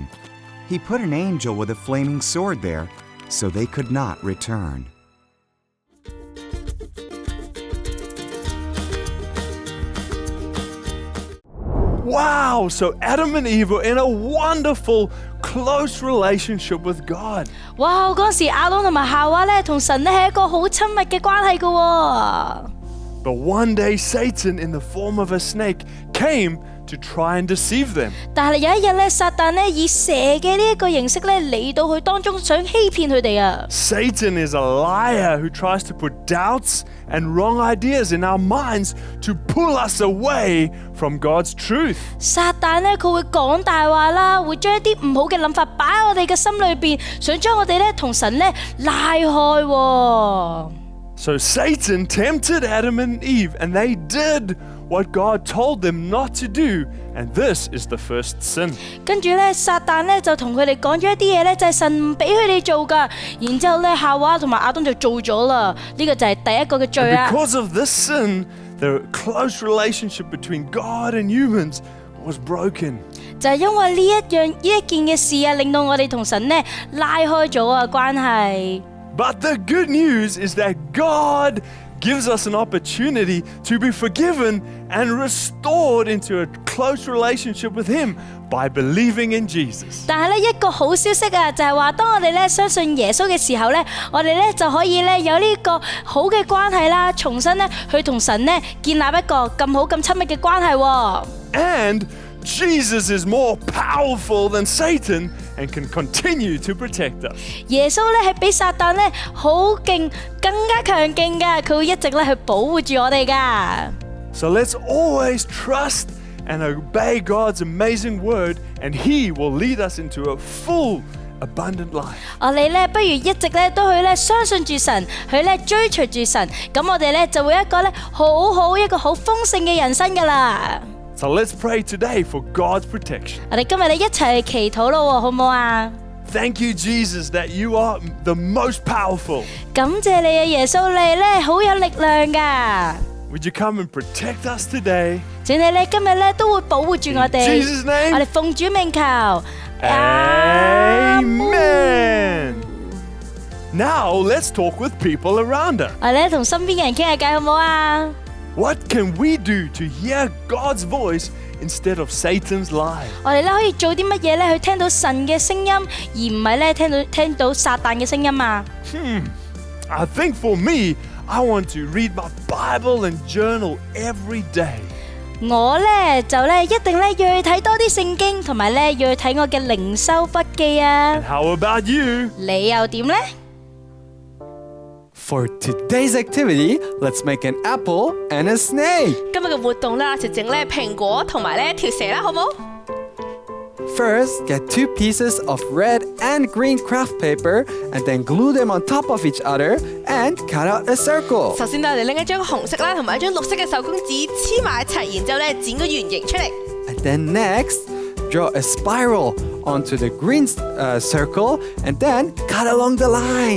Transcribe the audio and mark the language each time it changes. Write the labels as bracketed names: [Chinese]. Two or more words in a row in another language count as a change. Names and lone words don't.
[English] He put an angel with a flaming sword there so they could not return. Wow, so Adam and Eve were in a wonderful, close relationship with God. [Cantonese] 哇！嗰時亞當同埋夏娃咧，同神咧係一個好親密嘅關係㗎喎。 [English] But one day Satan, in the form of a snake, came to try and deceive them. [Cantonese] 但係有一日咧，撒旦咧以蛇嘅呢一個形式咧嚟到佢當中，想欺騙佢哋啊。 [English] Satan is a liar who tries to put doubts and wrong ideas in our minds to pull us away from God's truth. [Cantonese] 撒旦咧佢會講大話啦，會將一啲唔好嘅諗法擺喺我哋嘅心裏邊，想將我哋咧同神咧拉開喎。 [English] So Satan tempted Adam and Eve, and they did what God told them not to do, and this is the first sin. [Cantonese] 跟住咧，撒旦咧就同佢哋講咗一啲嘢咧，就係神唔俾佢哋做噶。然之後咧，夏娃同埋亞當就做咗啦。呢個就係第一個嘅罪啊。 [English] Because of this sin, the close relationship between God and humans was broken. [Cantonese] 就係因為呢一件嘅事啊，令到我哋同神咧拉開咗啊關係。 [English] But the good news is that God gives us an opportunity to be forgiven and restored into a close relationship with Him by believing in Jesus. [Cantonese] 但係咧一個好消息啊，就係話當我哋咧相信耶穌嘅時候咧，我哋咧就可以咧有呢個好嘅關係啦，重新咧去同神咧建立一個咁好咁親密嘅關係喎。 [English] And Jesus is more powerful than Satan and can continue to protect us. [Cantonese] 耶穌咧係比撒旦咧好勁，更加強勁噶，佢會一直咧去保護住我哋噶。 [English] So let's always trust and obey God's amazing word, and He will lead us into a full, abundant life. [Cantonese] 我哋咧不如一直咧都去咧相信住神，去咧追隨住神，咁我哋咧就會一個咧一個好豐盛嘅人生噶啦。 [English] So let's pray today for God's protection. [Cantonese] 我哋今日咧一齊去祈禱咯，好唔好啊？ [English] Thank you, Jesus, that you are the most powerful. [Cantonese] 感謝你啊，耶穌，你咧好有力量噶。 [English] Would you come and protect us today? [Cantonese] 請你咧今日咧都會保護住我哋。 [English] In Jesus' name. [Cantonese] 我哋奉主名求。 [English] Amen. Now let's talk with people around us. [Cantonese] 我哋咧同身邊嘅人傾下偈，好唔好啊？ [English] What can we do to hear God's voice instead of Satan's lies? [Cantonese] 我哋咧可以做啲乜嘢咧去聽到神嘅聲音，而唔係咧聽到撒旦嘅聲音啊？ [English] I think for me, I want to read my Bible and journal every day. [Cantonese] 我咧就咧一定咧要去睇多啲聖經，同埋咧要去睇我嘅靈修筆記啊。 [English] And how about you? [Cantonese] 你又點咧？ [English] For today's activity, let's make an apple and a snake. [Cantonese] 今日嘅活動啦，就整咧蘋果同埋咧條蛇啦，好冇？ [English] First, get 2 pieces of red and green craft paper and then glue them on top of each other and cut out a circle. [Cantonese] 首先我哋拎一張紅色啦，同埋一張綠色嘅手工紙黐埋一齊，然之後咧剪個圓形出嚟。 [English] And then next, draw a spiral onto the green circle and then cut along the line.